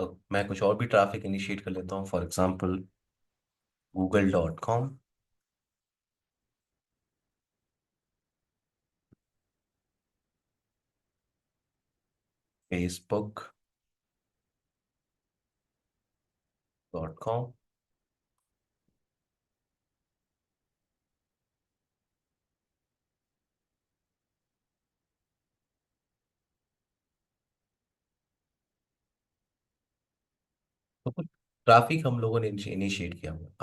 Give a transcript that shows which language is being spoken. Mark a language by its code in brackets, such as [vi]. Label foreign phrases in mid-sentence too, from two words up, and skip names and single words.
[hi] अब मैं कुछ और भी [en] traffic initiate [hi] कर लेता हूँ, [en] for example [hi] google.com, facebook.com। तो कुछ ट्रैफिक हम लोगों ने इनिशिएट किया हुआ।